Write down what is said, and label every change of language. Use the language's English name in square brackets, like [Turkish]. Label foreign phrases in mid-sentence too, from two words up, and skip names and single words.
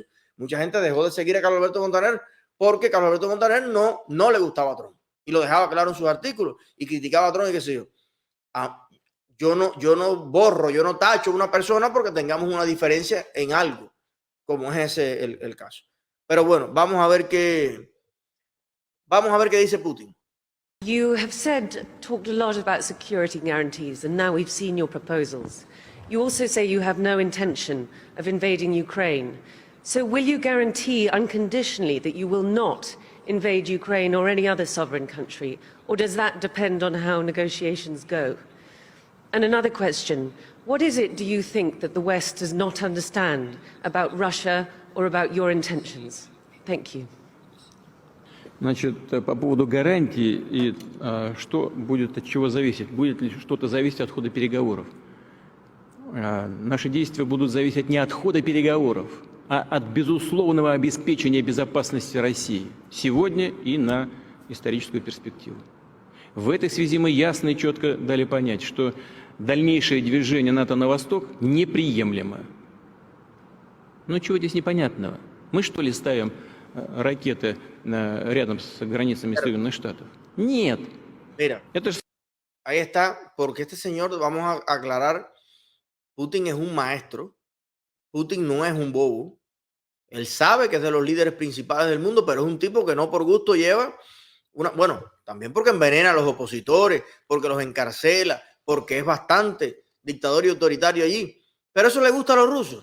[Spanish] Mucha gente dejó de seguir a Carlos Alberto Montaner porque Carlos Alberto Montaner no le gustaba a Trump y lo dejaba claro en sus artículos y criticaba a Trump y qué sé yo. Yo no borro, yo no tacho a una persona porque tengamos una diferencia en algo, como es ese el caso. Pero bueno, vamos a ver qué dice Putin. [English] You have talked a lot about security guarantees, and now we've seen your proposals. You also say you have no intention of invading Ukraine. So will you guarantee unconditionally that you will not invade Ukraine or any other sovereign country? Or does that depend on how negotiations go? And another question, what is it, do you think, that the West does not understand about Russia or about your intentions? Thank you. [Russian] Значит, по поводу гарантий и что будет от чего зависеть? Будет ли что-то зависеть от хода переговоров? Наши действия будут зависеть не от хода переговоров, а от безусловного обеспечения безопасности России сегодня и на историческую перспективу. В этой связи мы ясно и четко дали понять, что дальнейшее движение НАТО на восток неприемлемо. Ну чего здесь непонятного? Мы что ли ставим ракеты рядом с границами Соединенных Штатов? Нет. [Spanish] Mira, ahí está, porque este señor, vamos a aclarar, Putin es un maestro, Putin no es un bobo, él sabe que es de los líderes principales del mundo, pero es un tipo que no por gusto lleva bueno, también porque envenena a los opositores, porque los encarcela, porque es bastante dictador y autoritario allí, pero eso le gusta a los rusos.